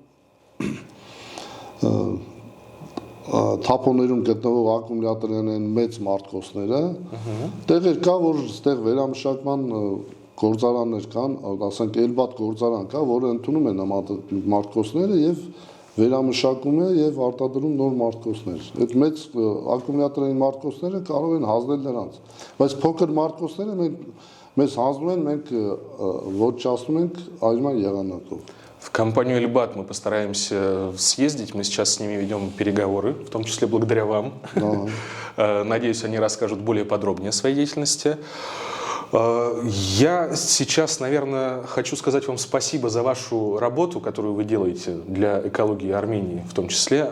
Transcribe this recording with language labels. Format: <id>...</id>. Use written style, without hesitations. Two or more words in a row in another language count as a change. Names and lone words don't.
<hy>թափոններում գտնվող ակումուլյատորներն են մեծ մարտկոցները, տեղեր կա, որ այստեղ վերամշակման գործարաններ կան, ասենք Էլբատ գործարան կա, որը ընդունում է նման մարտկոցները եւ վերամշակում է եւ արտադրում նոր մարտկոցներ։ Այդ մեծ ակումուլյատորային մարտկոցները կարող են հանձնել նրանց, բայց փոքր մարտկոցները մեզ հանձնում են, մենք ոչնչացնում ենք այրման եղանակով։</hy> <ru>В компанию «Эльбат» мы постараемся съездить. Мы сейчас с ними ведем переговоры, в том числе благодаря вам. Надеюсь, они расскажут более подробнее о своей деятельности. Я сейчас, наверное, хочу сказать вам спасибо за вашу работу, которую вы делаете для экологии Армении в том числе.</ru>